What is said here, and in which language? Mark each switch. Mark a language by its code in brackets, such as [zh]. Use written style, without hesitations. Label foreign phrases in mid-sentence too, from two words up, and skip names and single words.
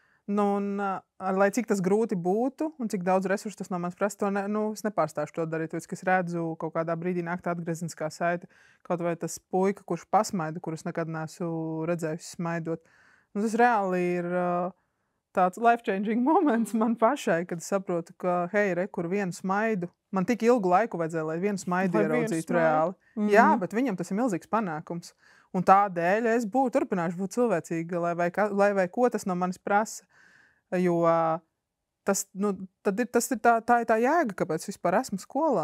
[lv] Lai cik tas grūti būtu un cik daudz resursu tas no manis prasa, es nepārstāšu to darīt, tāpēc, ka es redzu kaut kādā brīdī nākt atgriezeniskā saite, kaut vai tas puika, kurš pasmaida, kurus nekad neesmu redzējusi smaidot. Tas reāli ir tāds [en] life-changing moments [lv] man pašai, kad es saprotu, ka, hei, kur vienu smaidu, man tik ilgu laiku vajadzēja, lai vienu smaidu ieraudzītu reāli. Jā, bet viņam tas ir milzīgs panākums. Un tādēļ es turpināšu būt cilvēcīga, lai vai ko tas no manis prasa. Jo tas ir tā jēga, kāpēc vispār esmu skolā.